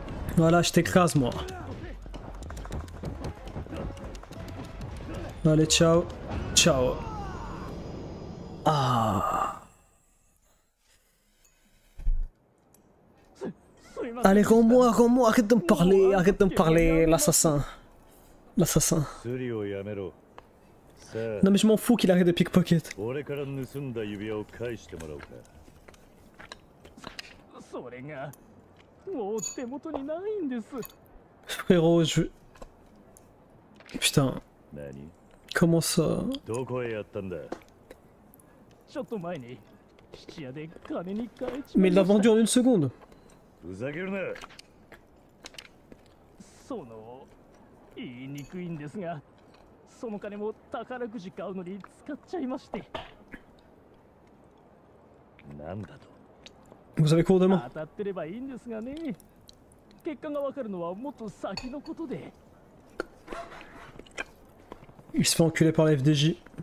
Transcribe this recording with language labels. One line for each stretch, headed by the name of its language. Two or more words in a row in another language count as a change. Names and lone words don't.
French: Voilà, je t'écrase moi. Allez, ciao. Ciao. Ah. Allez, rends-moi, arrête de me parler, l'assassin. L'assassin.
Japanese: スリをやめろ。さあ
French: Non mais je m'en fous qu'il arrête de pickpocket.
Japanese: 俺から盗んだ指輪を返してもらおうか。それがもう手元にないんです。
French: Frérot, je... Putain,
Japanese: 何？
French: comment ça?
Japanese: どこへやったんだ？ちょっと前に質屋で金に変えち
French: Mais
Japanese: ま
French: il
Japanese: い
French: l'a
Japanese: ました。
French: vendu en une seconde.
Japanese: ふざけるな。その言いにくいんですが、その金も宝くじ買うのに使っちゃいまして。なんだと？
French: Vous avez cours demain?
Japanese: 当たってればいいんですがね。結果がわかるのはもっと先のことで。
French: Il se fait enculer par la FDJ.